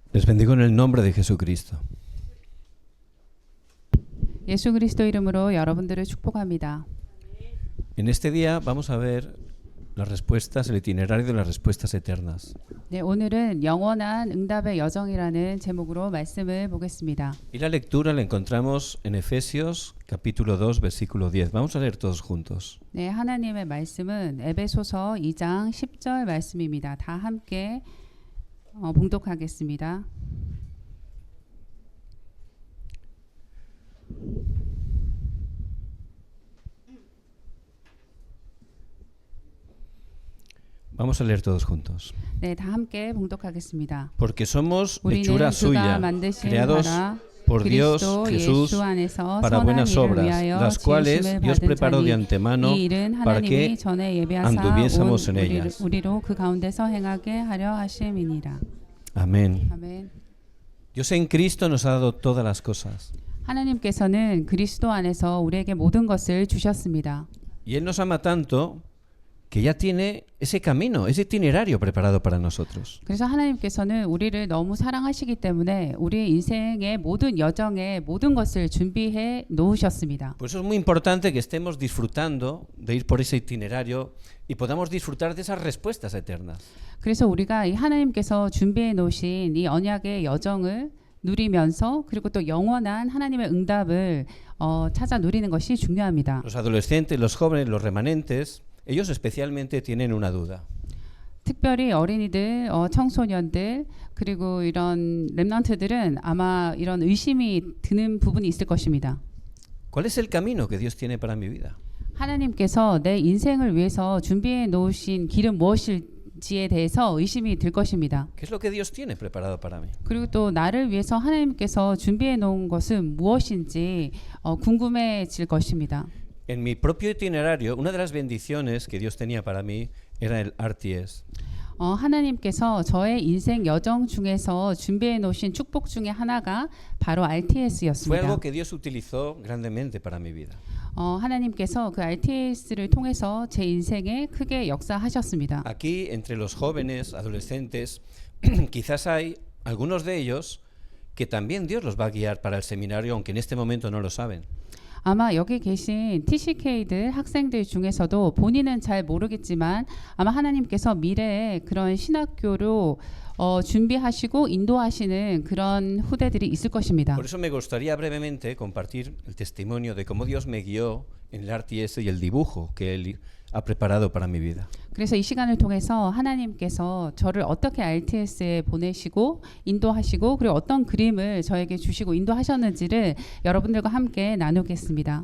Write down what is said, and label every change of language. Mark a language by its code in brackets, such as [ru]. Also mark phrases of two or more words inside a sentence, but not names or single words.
[es] Les bendigo en el nombre de Jesucristo. [ko] 예수 그리스도 이름으로 여러분들을 축복합니다. [es] En este día vamos a ver las respuestas, el itinerario de las respuestas eternas. [ko] 네, 오늘은 영원한 응답의 여정이라는 제목으로 말씀을 보겠습니다. [es] Y la lectura la encontramos en Efesios capítulo 2 versículo 10. Vamos a leer todos juntos. [ko] 네, 하나님의 말씀은 에베소서 2장 10절 말씀입니다. 다 함께 봉독하겠습니다. [es] Vamos a leer todos juntos. [ko] 네, 다 함께 봉독하겠습니다. [es] Porque somos [ko] 우리는 [es] hechura [ko] 그가 [es] suya, [ko] 만드신 [es] creados [ko] 바라 [es] por Dios [ko] 그리스도 [es] Jesús [ko] 예수 안에서 [es] para [ko] 선한 [es] buenas [ko] 일을 [es] obras, [ko] 위하여 [es] las cuales [ko] 지으심을 [es] Dios [ko] 받은 [es] preparó de [ko] 자니 [es] antemano [ko] 이 일은 [es] para [ko] 하나님이 [es] que [ko] 전에 예비하사 [es] anduviésemos [ko] 온 [es] en ellas. [ko] 우리로 그 가운데서 행하게 하려 하심이니라. [es] Amén. [ko] 아멘. [es] Dios en Cristo nos ha dado todas las cosas. [ko] 하나님께서는 그리스도 안에서 우리에게 모든 것을 주셨습니다. [es] Y Él nos ama tanto que ya tiene ese camino, ese itinerario preparado para nosotros. [ko] 그래서 하나님께서는 우리를 너무 사랑하시기 때문에 우리의 인생의 모든 여정에 모든 것을 준비해 놓으셨습니다. [es] Por eso es muy importante que estemos disfrutando de ir por ese itinerario y podamos disfrutar de esas respuestas eternas. [ko] 그래서 우리가 이 하나님께서 준비해 놓으신 이 언약의 여정을 누리면서 그리고 또 영원한 하나님의 응답을 찾아 누리는 것이 중요합니다. [es] Los adolescentes, los jóvenes, los remanentes, ellos especialmente tienen una duda. [ko] 특별히 어린이들, 청소년들 그리고 이런 렘넌트들은 아마 이런 의심이 드는 부분이 있을 것입니다. [es] ¿Cuál es el camino que Dios tiene para mi vida? [ko] 하나님께서 내 인생을 위해서 준비해 놓으신 길은 무엇일지에 대해서 의심이 들 것입니다. [es] ¿Qué es lo que Dios tiene preparado para mí? [ko] 그리고 또 나를 위해서 하나님께서 준비해 놓은 것은 무엇인지 궁금해질 것입니다. [es] En mi propio itinerario, una de las bendiciones que Dios tenía para mí era el RTS. [ko] 하나님께서 저의 인생 여정 중에서 준비해 놓으신 축복 중에 하나가 바로 [es] Fue [ko] RTS였습니다. [es] algo que Dios utilizó grandemente para mi vida. [ko] 하나님께서 그 RTS를 통해서 제 인생에 크게 역사하셨습니다. [es] Aquí, entre los jóvenes, adolescentes, quizás hay algunos de ellos que también Dios los va a guiar para el seminario, aunque en este momento no lo saben. [ko] 아마 여기 계신 TCK들 학생들 중에서도 본인은 잘 모르겠지만 아마 하나님께서 미래에 그런 신학교로 준비하시고 인도하시는 그런 후대들이 있을 것입니다. [es] Por eso me gustaría brevemente compartir el testimonio de cómo Dios me guió en el RTS y el dibujo que Él ha preparado para mi vida. [ko] 그래서 이 시간을 통해서 하나님께서 저를 어떻게 RTS에 보내시고 인도하시고 그리고 어떤 그림을 저에게 주시고 인도하셨는지를 여러분들과 함께 나누겠습니다.